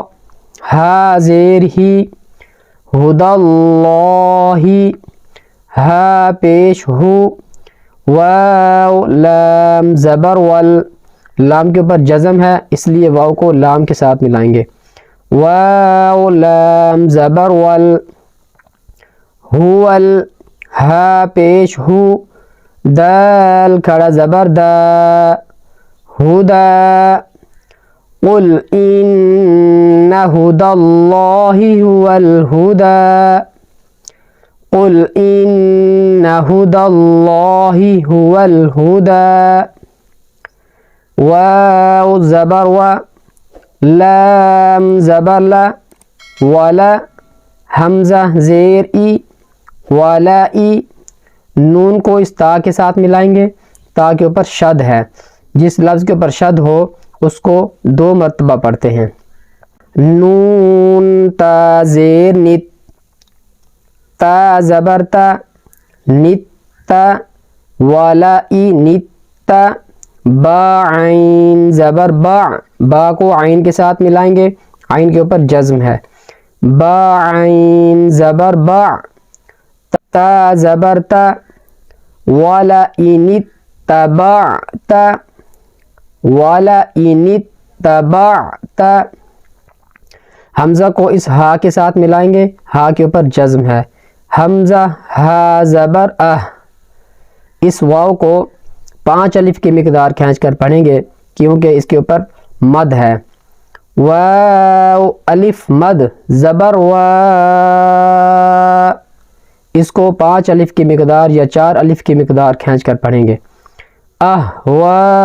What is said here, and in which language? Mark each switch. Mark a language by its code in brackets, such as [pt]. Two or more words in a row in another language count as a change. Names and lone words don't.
[ur] ہا زیر ہی، [ar] ہدی اللہ، [ur] ہا پیش ہو، واو لام زبر ول، لام کے اوپر جزم ہے اس لیے واو کو لام کے ساتھ ملائیں گے، واو لام زبر ول، ہول، ہا پیش ہو، دال کھڑا زبر دا، ہدا، [ar] قل ان ہدی اللہ هو الہدی، قل ان ہدی اللہ هو الہدی، [ur] واو زبر و، لام زبر لا، ولا، حمزہ زیر ای، والا ای، نون کو اس تا کے ساتھ ملائیں گے، تا کے اوپر شد ہے، جس لفظ کے اوپر شد ہو اس کو 2 مرتبہ پڑھتے ہیں، نون تا زیر نت، تا زبر تا، نت تا، والا ای نت تا، با عین زبر با، با کو عین کے ساتھ ملائیں گے، عین کے اوپر جزم ہے، با عین زبر با، تا زبر تا، [ar] والا ان اتبعت، والا ان اتبعت، [ur] حمزہ کو اس ہا کے ساتھ ملائیں گے، ہا کے اوپر جزم ہے، حمزہ ہا زبر اہ، اس واو کو 5 الف کی مقدار کھینچ کر پڑھیں گے کیونکہ اس کے اوپر مد ہے، واو الف مد زبر وا، اس کو 5 الف کی مقدار یا 4 الف کی مقدار کھینچ کر پڑھیں گے، وا،